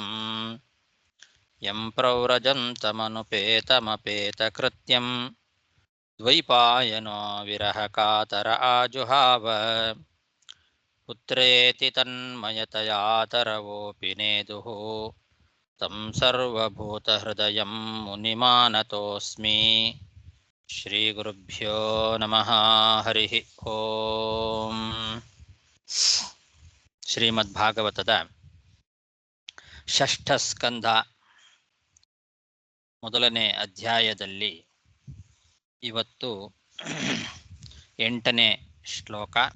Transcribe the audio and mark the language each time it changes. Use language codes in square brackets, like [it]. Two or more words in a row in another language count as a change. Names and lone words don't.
[sa] ಯಂ ಪ್ರವ್ರಜಂತಮನುಪೇತಮಪೇತಕೃತ್ಯಂ ದ್ವೈಪಾಯನೋ ವಿರಹಕಾತರ ಆಜುಹಾವ. ಪುತ್ರೇತಿ ತನ್ಮಯತಯಾ ತರವೋಪಿ ನೇದುಃ तं ಸರ್ವಭೂತಹೃದಯಂ ಮುನಿಮಾನತೋಸ್ಮಿ. ಶ್ರೀಗುರುಭ್ಯೋ ನಮಃ. ಹರಿ ಓಂ. [kn] ಶ್ರೀಮದ್ಭಾಗವತದ ಷಷ್ಠ ಸ್ಕಂಧ ಮೊದಲನೇ ಅಧ್ಯಾಯದಲ್ಲಿ ಇವತ್ತು 8ನೇ ಶ್ಲೋಕ.